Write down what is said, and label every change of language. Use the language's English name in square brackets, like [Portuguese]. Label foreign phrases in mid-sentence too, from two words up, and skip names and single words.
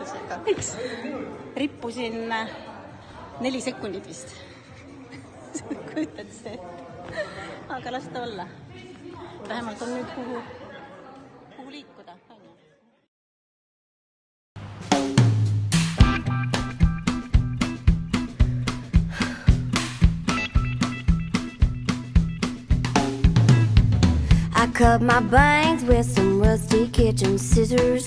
[Estonian] aega. Miks? Rippusin 4 sekundit vist. Kujutad see ette. Aga las ta olla. Vähemalt on nüüd kuhu liikuda. [English] I cut my bangs with some rusty kitchen scissors.